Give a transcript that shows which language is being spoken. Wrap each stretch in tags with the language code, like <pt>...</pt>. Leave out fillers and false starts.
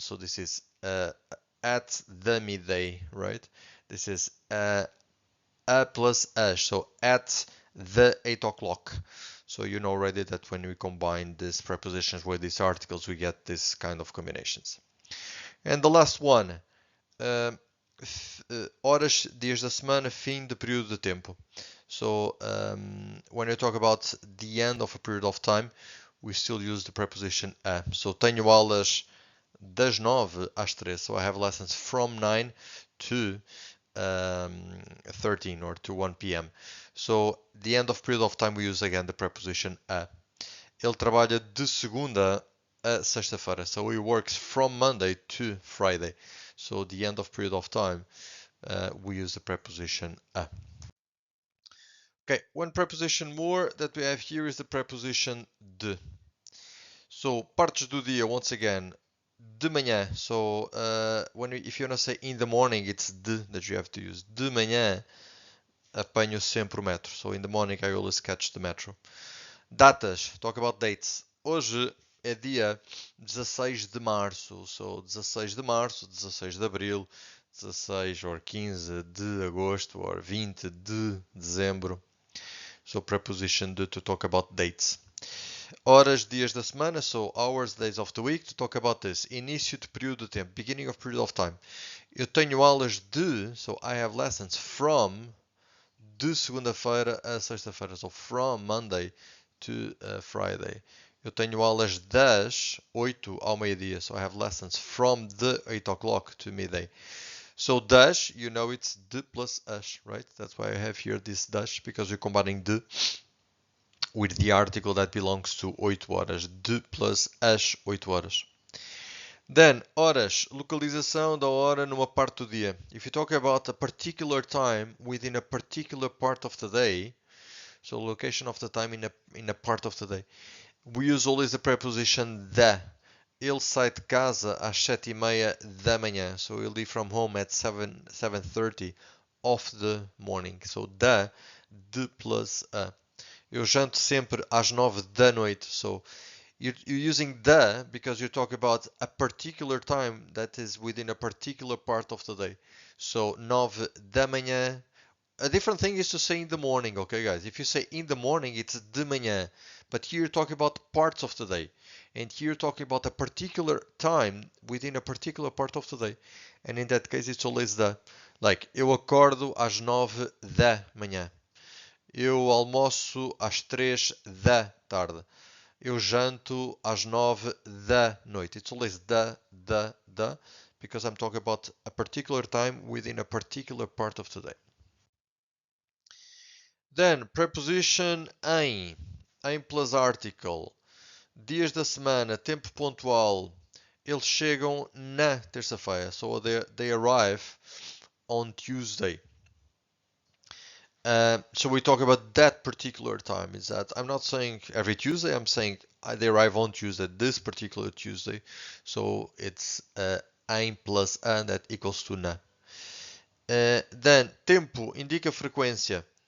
<en>So this is at the midday, right? This is a plus as, so at the 8 o'clock. So you know already that when we combine these prepositions with these articles, we get this kind of combinations. And the last one,</en> <pt>horas, dias da semana, fim de período de tempo.</pt> <en>So when you talk about the end of a period of time, we still use the preposition a.</en> <pt>So tenho aulas das 9 às 3.</pt> <en>So I have lessons from 9 to 13 or to 1 p.m. So the end of period of time we use again the preposition a.</en> <pt>Ele trabalha de segunda a sexta-feira.</pt> <en>So he works from Monday to Friday. So the end of period of time we use the preposition a. Okay, one preposition more that we have here is the preposition de. So</en> <pt>partes do dia,</pt> <en>once again, de manhã. So if you want to say in the morning, it's de that you have to use.</en> <pt>De manhã apanho sempre o metro.</pt> <en>So in the morning I always catch the metro. Datas, talk about dates.</en> <pt>Hoje é dia 16 de março. So 16 de março, 16 de abril, 16 or 15 de agosto or 20 de dezembro.</pt> <en>So preposition de to talk about dates.</en> <pt>Horas, dias da semana,</pt> <en>so hours, days of the week, to talk about this.</en> <pt>Início de período de tempo,</pt> <en>beginning of period of time.</en> <pt>Eu tenho aulas de,</pt> <en>so I have lessons from,</en> <pt>de segunda-feira a sexta-feira,</pt> <en>so from Monday to Friday.</en> <pt>Eu tenho aulas das 8 ao meio-dia,</pt> <en>so I have lessons from the 8 o'clock to midday. So das, you know it's de plus as, right? That's why I have here this das, because we're combining de with the article that belongs to 8 horas. De plus as 8 horas.</en> <pt>Then, horas, localização da hora numa parte do dia.</pt> <en>If you talk about a particular time within a particular part of the day, so location of the time in a part of the day, we use always the preposition da.</en> <pt>Ele sai de casa às 7:30 da manhã.</pt> <en>So he'll leave from home at 7:30 of the morning. So da, de plus a.</en> <pt>Eu janto sempre às 9 da noite.</pt> <en>So you're using the because you talk about a particular time that is within a particular part of the day. So 9 da manhã. A different thing is to say in the morning, okay, guys? If you say in the morning, it's de manhã. But here you're talking about parts of the day. And here you're talking about a particular time within a particular part of the day. And in that case, it's always the.</en> <pt>Like, eu acordo às 9 da manhã. Eu almoço às 3 da tarde. Eu janto às 9 da noite.</pt> <en>It's always da, because I'm talking about a particular time within a particular part of the day. Then, preposition em plus article.</en> <pt>Dias da semana, tempo pontual. Eles chegam na terça-feira.</pt> <en>So they arrive on Tuesday. So we talk about that particular time. Is that I'm not saying every Tuesday. I'm saying they arrive on Tuesday, this particular Tuesday. So it's em plus an that equals to na.</en> <pt>Then tempo indica frequência.</pt>